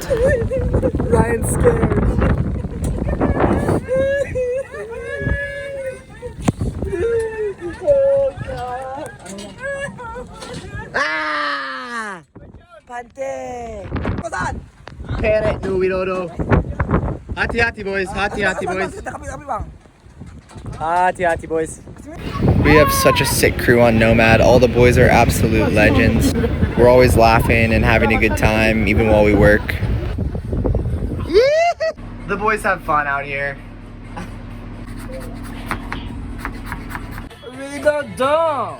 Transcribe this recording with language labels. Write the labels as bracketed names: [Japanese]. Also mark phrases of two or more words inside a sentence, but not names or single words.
[English] Ryan's scared. Ah! Pante! Kosan! Pere, no, we don't know. Hati-hati, boys. Hati-hati, boys. Hati-hati, boys. We have such a sick crew on Nomad. All the boys are absolute legends. We're always laughing and having a good time, even while we work. The boys have fun out here. We got done!